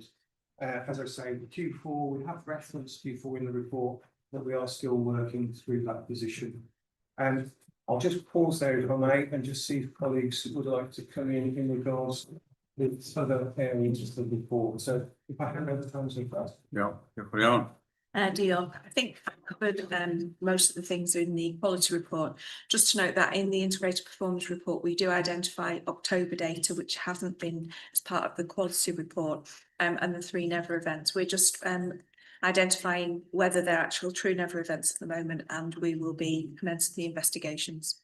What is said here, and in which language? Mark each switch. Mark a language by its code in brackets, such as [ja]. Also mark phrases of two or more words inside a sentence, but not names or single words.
[en] As I say, Q4, we have referenced Q4 in the report, but we are still working through that position. And I'll just pause there if I may and just see if colleagues would like to come in regards with other areas of the report. So if I hand over to Anthony first. Yeah, [cy] diolch yn iawn. Diolch. [en] I think I covered most of the things in the quality report. Just to note that in the integrated performance report, we do identify October data, which hasn't been as part of the quality report, and the 3 never events. We're just identifying whether they're actual true never events at the moment, and we will be commencing the investigations.